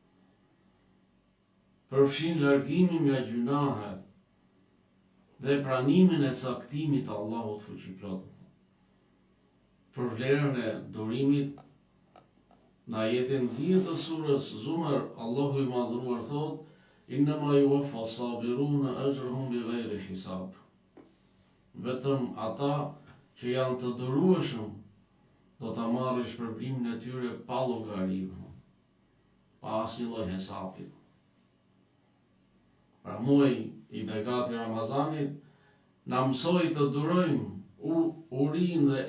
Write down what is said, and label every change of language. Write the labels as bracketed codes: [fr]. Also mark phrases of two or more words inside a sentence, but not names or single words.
[sq] Përfshin largimin nga gjunahet dhe pranimin e caktimit të Allahut fuqiplot. Për vlerën e durimit, në ajetin 10 të surës Zumar, Allahu I madhruar thot: [ar] "إنما يوفى الصابرون أجرهم بغير حساب." [sq] Vetëm ata që janë të durueshëm do ta marrë shpërblimin e tyre pa llogari, pa asnjë lloj hesapi. Pra muaji I begat I Ramazanit na mësoi të durojmë urinë dhe